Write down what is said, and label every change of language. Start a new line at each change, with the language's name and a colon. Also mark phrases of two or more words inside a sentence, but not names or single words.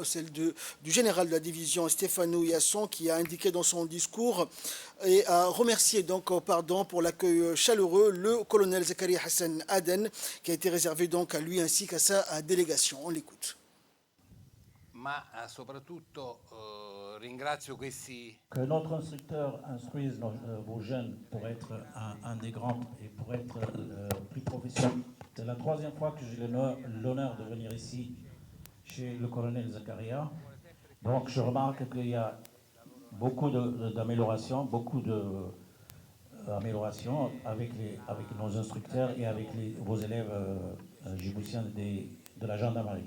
French: celle du général de la division Stéphano Yasson, qui a indiqué dans son discours et a remercié donc pour l'accueil chaleureux le colonel Zakaria Hassan Aden, qui a été réservé donc à lui ainsi qu'à sa délégation. On l'écoute.
Italian: Ma soprattutto ringrazio questi.
French: Que notre instructeur instruise vos jeunes pour être un des grands et pour être plus professionnel. C'est la troisième fois que j'ai l'honneur de venir ici chez le colonel Zakaria. Donc je remarque qu'il y a beaucoup d'améliorations, avec nos instructeurs et avec vos élèves djiboutiens de la gendarmerie.